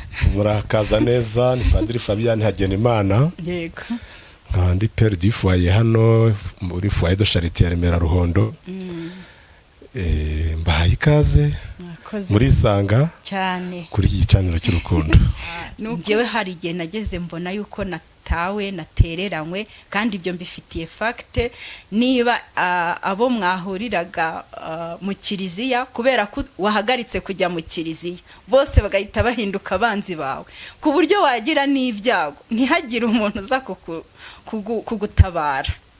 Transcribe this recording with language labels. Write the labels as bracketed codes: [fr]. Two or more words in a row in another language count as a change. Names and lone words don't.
[rw] murakaza neza. Ni Padiri Fabien Hagenimana. Yego. Ndi [fr] père du foyer [rw] hano muri foyer de charité ya Remera Ruhondo. Mbahaye ikaze muri sanga cyane kuri iki gicaniro cy'urukundo. Ngewe hari igihe nageze mbona yuko natawe natereranywe, kandi ibyo mbifitiye fact. Niba abo mwahuriraga mu kiliziya kubera ko wahagaritse kujya mu kiliziya, bose bagahita bahinduka abanzi bawe, ku buryo wagira n'ibyago ntihagire umuntu uza kugutabara.